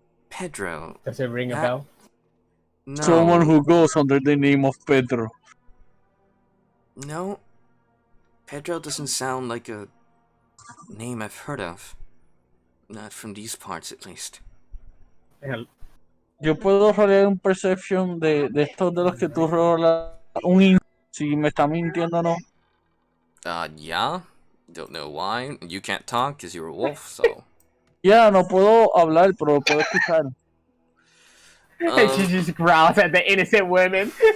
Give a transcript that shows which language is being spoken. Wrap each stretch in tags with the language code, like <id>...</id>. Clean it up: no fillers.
<en>Pedro? Does it ring a bell? No. Someone who goes under the name of Pedro. No. Pedro doesn't sound like a name I've heard of. Not from these parts, at least.</en> <es>Yo puedo rolear un perception de estos de los que tú rolas si me está mintiendo o no.</es> <en>Yeah. Don't know why. You can't talk because you're a wolf, so...</en> <es>Ya, no puedo hablar, pero puedo escuchar.</es> <en>She just growls at the innocent women.</en>